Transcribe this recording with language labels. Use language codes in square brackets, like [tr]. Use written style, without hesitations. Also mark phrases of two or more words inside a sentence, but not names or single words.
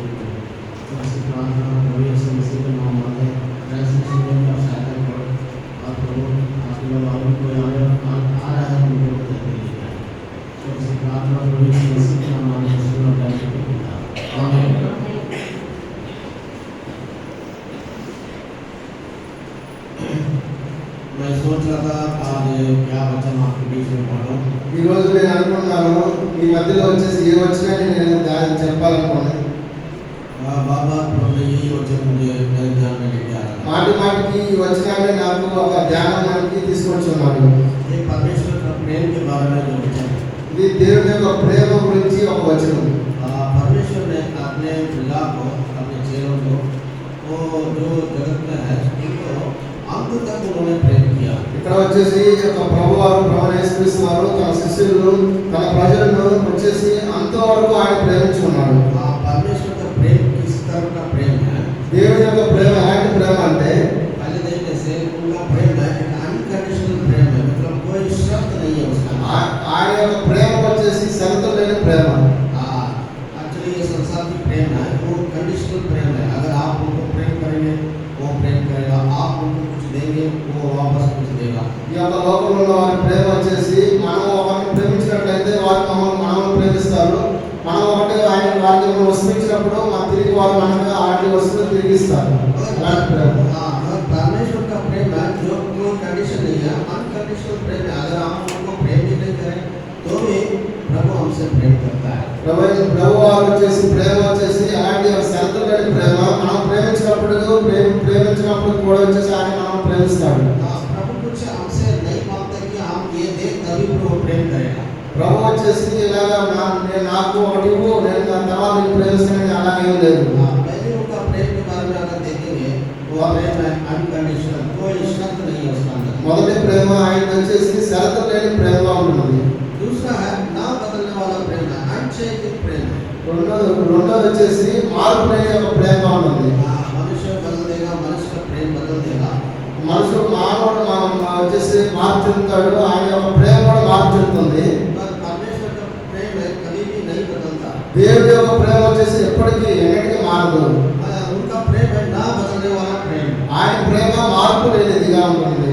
[hi] तो ऐसी प्रार्थना प्रभु यीशु मसीह के नाम में ऐसे सुनने की सहायता करो और प्रभु आप लोग और कोई आ रहा है उनको बता दीजिए। तो ऐसी प्रार्थना प्रभु यीशु मसीह के नाम में सुनो जाने की आमीन। मैं सोच रहा था आज क्या वचन आपके बीच में पढ़ूं। [te] ఈ రోజు నేను అనుకున్నాను ఈ మధ్యలో వచ్చేసి ఏ వచ్చినా నేను దాన్ని చెప్పాలనుకున్నాను. [hi] बाबा प्रभु ने यही वचन मुझे मेरे ध्यान में लेके आ रहा है। [te] మాటి మాటికి ఈ వచనాన్ని నాకు ఒక ధ్యానానికి తీసుకొచ్చున్నాడు. [hi] ये परमेश्वर का प्रेम के बारे में जो वचन है, [te] ఇది దేవుని యొక్క ప్రేమ గురించి ఒక వచనం. [hi] परमेश्वर ने अपने पिता को, अपने चेलों को, वो जो जगत में है उनको अंत तक उन्होंने प्रेम किया। [te] ఇక్కడ వచ్చేసి ఒక ప్రభువారు యేసుక్రీస్తు వారు తన శిష్యులను తన ప్రజలను వచ్చేసి అంతవరకు ఆయన ప్రేమించుకున్నాడు. [hi] परमेश्वर का प्रेम किस तरह का प्रेम है? [te] దేవుని యొక్క ప్రేమ ఎలాంటి ప్రేమ అంటే [hi] पहले देखने से उनका प्रेम है एक अनकंडीशनल प्रेम है, मतलब कोई शर्त नहीं है उसका। [te] ఆయన యొక్క ప్రేమ వచ్చేసి షరతు లేని ప్రేమ. [hi] एक्चुअली ये संसार की प्रेम है वो कंडीशनल प्रेम है। अगर आप उनको प्रेम करेंगे वो प्रेम करेगा, आप उनको कुछ देंगे वो वापस कुछ देगा। [te] ఈ యొక్క లోకంలో వారి ప్రేమ వచ్చేసి మనం ఒకరిని ప్రేమించినట్లయితే వారు మనల్ని ప్రేమిస్తారు. మనం ఒకటి వారికి వస్తున్నప్పుడు తిరిగి వారు మనకు వాటి వస్తువులు తిరిగి ఇస్తారు. అలాంటి ప్రేమ. [hi] परमेश्वर का प्रेम है जो कोई कंडीशन नहीं है, अनकंडीशनल प्रेम है। अगर हम उनको प्रेम भी नहीं करें तो भी प्रभु हमसे प्रेम करता है। [te] ప్రభు వారు వచ్చేసి ప్రేమ వచ్చేసి అలాంటి షరతు లేని ప్రేమ. మనం ప్రేమించినప్పుడు కూడా వచ్చేసి ఆయన మనం ప్రేమిస్తాడు. [hi] प्रभु कुछ हमसे नहीं मांगता कि हम ये दे तभी प्रभु प्रेम करेगा। [te] ప్రభు వచ్చేసి ఇలాగా నాకు ఒకటి ఇవ్వు నేను దాని తర్వాత నేను ప్రేమిస్తానని అలాగేం లేదు. [hi] पहले उनका प्रेम के बारे में अगर देखेंगे वो प्रेम है अनकंडीशनल, कोई शर्त नहीं है उसका अंदर। [te] మొదటి ప్రేమ ఆయన వచ్చేసి షరతు లేని ప్రేమగా ఉంటుంది. [hi] दूसरा है ना बदलने वाला प्रेम है, अनचेंजिंग प्रेम है। [te] రెండోది వచ్చేసి మార్పు లేని యొక్క ప్రేమగా ఉంటుంది. [hi] मनुष्य बदल देगा, मनुष्य का प्रेम बदल देगा। [te] మనుషుడు మానవుడు వచ్చేసి మార్పు చెందుతాడు, ఆయన యొక్క ప్రేమ కూడా మార్పు చెందుతుంది. [hi] परमेश्वर का प्रेम है कभी भी नहीं बदलता। [te] దేవుడి యొక్క ప్రేమ వచ్చేసి ఎప్పటికీ ఎన్నటికీ మారదు. [hi] उनका प्रेम है ना बदलने वाला प्रेम। [te] ఆయన ప్రేమ మార్పు లేనిదిగా ఉంటుంది.